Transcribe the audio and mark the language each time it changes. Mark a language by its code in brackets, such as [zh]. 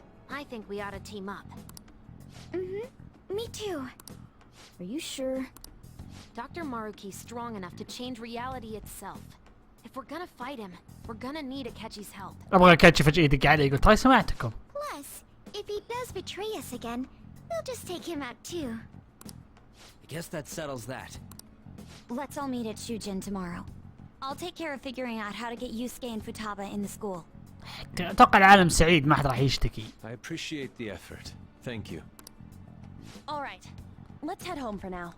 [en] I think we ought to team up. Me too. Are you sure? Dr. Maruki's strong enough to change reality itself. If we're gonna fight him, we're gonna need Akechi's help. [ar] ابغى اكاتشي فجأة يدق علي يقول ترى سمعتكم. [en] Plus, if he does betray us again, we'll just take him out too. I guess that settles that. Let's all meet at Shujin tomorrow. I'll take care of figuring out how to get Yusuke and Futaba in the school. [ar] اتوقع العالم سعيد ما حد راح يشتكي. [en] I appreciate the effort. Thank you. All right, let's head home for now.